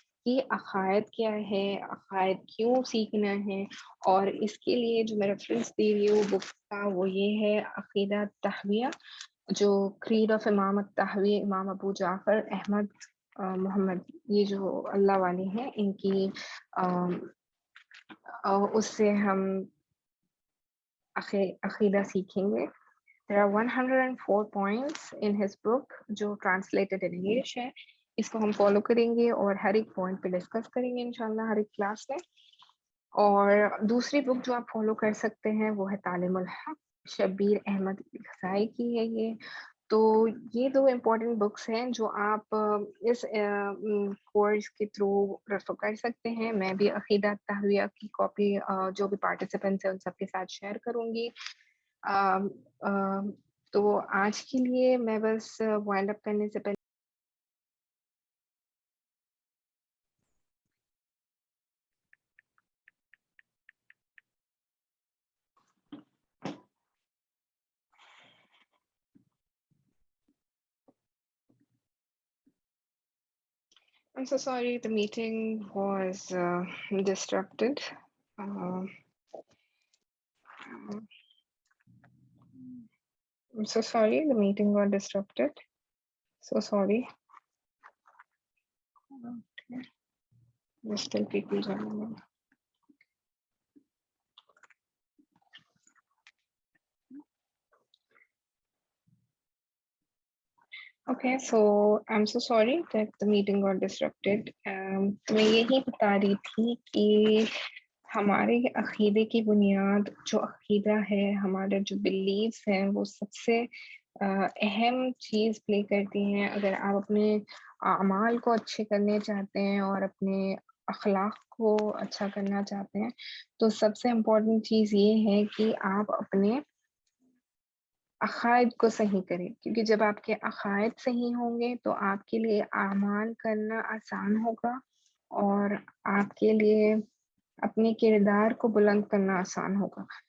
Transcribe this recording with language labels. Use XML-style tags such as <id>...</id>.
<hi>कि अक़ायद क्या है, अक़ायद क्यों सीखना है, और इसके लिए जो मैं रेफ़रेंस दे रही हूँ बुक का, वो ये है अक़ीदा तहविया, जो क्रीड ऑफ इमाम तहवी इमाम अबू जाफ़र अहमद मोहम्मद, ये जो अल्लाह वाले हैं, इनकी उससे हम अक़ीदा सीखेंगे।</hi> <en>There are 104 points in his book</en> <hi>जो ट्रांसलेटेड इन इंग्लिश है। इसको हम फॉलो करेंगे और हर एक पॉइंट पे डिस्कस करेंगे इंशाल्लाह हर एक क्लास में। और दूसरी बुक जो आप फॉलो कर सकते हैं वो है तालिमुल हक़, शब्बीर अहमद ग़ज़ाई की है ये। तो ये 2 इम्पोर्टेंट बुक्स हैं जो आप इस कोर्स के थ्रू रेफ़र कर सकते हैं। मैं भी अक़ीदा तहविया की कॉपी जो भी पार्टिसिपेंट्स हैं उन सबके साथ शेयर करूँगी। अम अ, तो आज के लिए मैं बस वाइंड अप करने से पहले</hi> <en>I'm so sorry the meeting was disrupted. Uh, I'm so sorry the meeting got disrupted. So sorry. Okay. There's still people joining in. Okay, so I'm so sorry that the meeting got disrupted.</en> <hi>तो मैं यही बता रही थी कि हमारे अक़ीदे की बुनियाद जो अक़ीदा है, हमारे जो बिलीव्स हैं, वो सबसे अहम चीज़ प्ले करती हैं। अगर आप अपने अमाल को अच्छे करने चाहते हैं और अपने अख़लाक़ को अच्छा करना चाहते हैं, तो सबसे इम्पोर्टेंट चीज़ ये है कि आप अपने अक़ायद को सही करें, क्योंकि जब आपके अक़ायद सही होंगे तो आपके लिए अमाल करना आसान होगा और आपके लिए अपने किरदार को बुलंद करना आसान होगा।</hi>